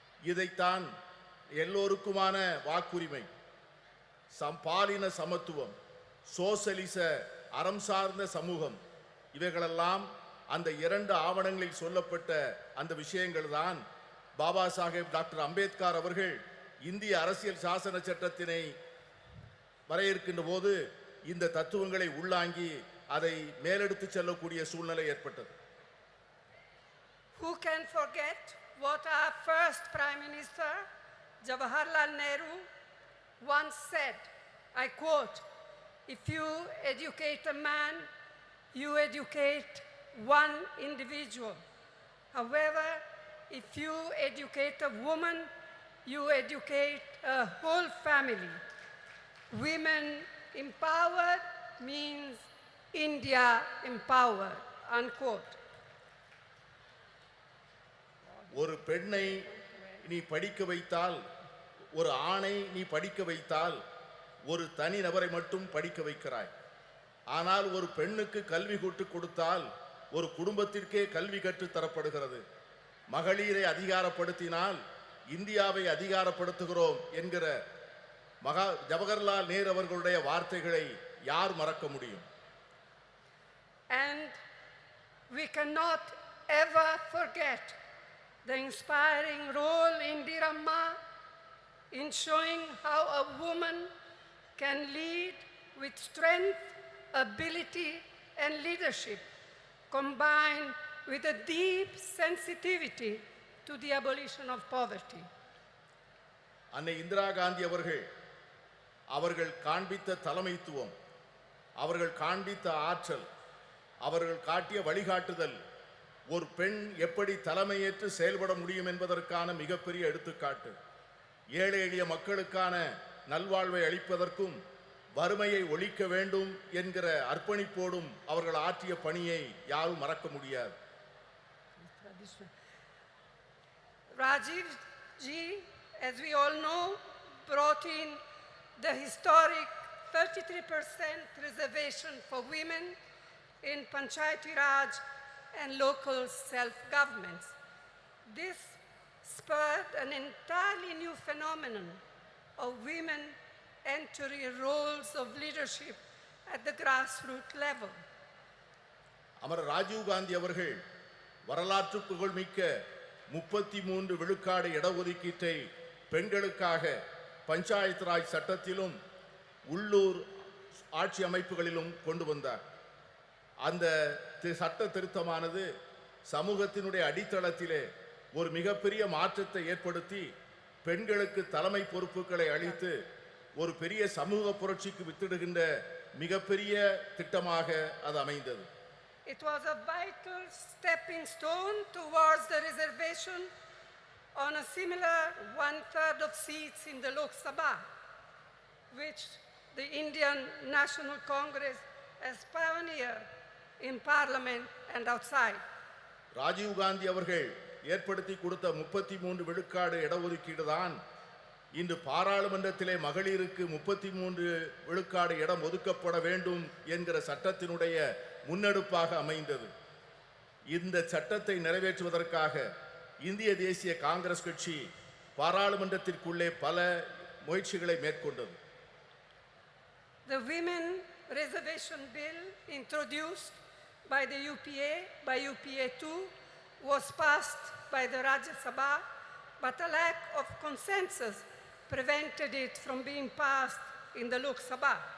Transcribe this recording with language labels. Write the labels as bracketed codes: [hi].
[ta] இதைத்தான் எல்லோருக்குமான வாக்குரிமை, பாலின சமத்துவம், சோசலிச அறம் சார்ந்த சமூகம், இவைகளெல்லாம் அந்த 2 ஆவணங்களில் சொல்லப்பட்ட அந்த விஷயங்கள் தான் பாபா சாஹேப் டாக்டர் அம்பேத்கர் அவர்கள் இந்திய அரசியல் சாசன சட்டத்தினை வரையறுக்கின்ற போது இந்த தத்துவங்களை உள்ளாங்கி அதை மேலெடுத்து செல்லக்கூடிய சூழ்நிலை ஏற்பட்டது. [en] Who can forget what our first Prime Minister, Jawaharlal Nehru, once said, I quote, "If you educate a man, you educate one individual. However, if you educate a woman, you educate a whole family. Women empowered means India empowered," unquote. [ta] ஒரு பெண்ணை நீ படிக்க வைத்தால், ஒரு ஆணை நீ படிக்க வைத்தால் ஒரு தனி நபரை மட்டும் படிக்க வைக்கிறாய். ஆனால் ஒரு பெண்ணுக்கு கல்வி கற்றுக் கொடுத்தால் ஒரு குடும்பத்திற்கே கல்வி கற்றுத் தரப்படுகிறது. மகளிரை அதிகாரப்படுத்தினால் இந்தியாவை அதிகாரப்படுத்துகிறோம் என்கிற ஜவஹர்லால் நேரு அவர்களுடைய வார்த்தைகளை யார் மறக்க முடியும்? [en] And we cannot ever forget the inspiring role Indiramma in showing how a woman can lead with strength, ability and leadership, combined with a deep sensitivity to the abolition of poverty. [ta] அன்னை இந்திரா காந்தி அவர்கள் காண்பித்த தலைமைத்துவம், அவர்கள் காண்பித்த ஆற்றல், அவர்கள் காட்டிய வழிகாட்டுதல் ஒரு பெண் எப்படி தலைமையேற்று செயல்பட முடியும் என்பதற்கான மிகப்பெரிய எடுத்துக்காட்டு. ஏழை எளிய மக்களுக்கான நல்வாழ்வை அளிப்பதற்கும் வறுமையை ஒழிக்க வேண்டும் என்கிற அர்ப்பணிப்போடும் அவர்கள் ஆற்றிய பணியை யாரும் மறக்க முடியாது. [en] Rajiv ji, as we all know, brought in the historic 33% reservation for women in Panchayati Raj and local self-governments. This spurred an entirely new phenomenon of women entering roles of leadership at the grassroots level. [ta] அமர ராஜீவ் காந்தி அவர்கள் வரலாற்று புகழ்மிக்க 33 விழுக்காடு இடஒதுக்கீட்டை பெண்களுக்காக பஞ்சாயத்து ராஜ் சட்டத்திலும் உள்ளூர் ஆட்சி அமைப்புகளிலும் கொண்டு வந்தார். அந்த சட்ட திருத்தமானது சமூகத்தினுடைய அடித்தளத்திலே ஒரு மிகப்பெரிய மாற்றத்தை ஏற்படுத்தி பெண்களுக்கு தலைமை பொறுப்புகளை அளித்து ஒரு பெரிய சமூக புரட்சிக்கு வித்திடுகின்ற மிகப்பெரிய திட்டமாக அது அமைந்தது. [en] It was a vital stepping stone towards the reservation on a similar 1/3 of seats in the Lok Sabha, which the Indian National Congress has pioneered in parliament and outside. [ta] Rajiv Gandhi அவர்கள் ஏற்படுத்தி கொடுத்த 33 விழுக்காடு இடஒதுக்கீடு தான் இன்று பாராளுமன்றத்திலே மகளிருக்கு 33 விழுக்காடு இடம் ஒதுக்கப்பட வேண்டும் என்கிற சட்டத்தினுடைய முன்னெடுப்பாக அமைந்தது. இந்த சட்டத்தை நிறைவேற்றுவதற்காக இந்திய தேசிய காங்கிரஸ் கட்சி பாராளுமன்றத்திற்குள்ளே பல முயற்சிகளை மேற்கொண்டது. [en] The Women Reservation Bill introduced by the UPA, by UPA 2, was passed by the Rajya Sabha, but a lack of consensus prevented it from being passed in the Lok Sabha.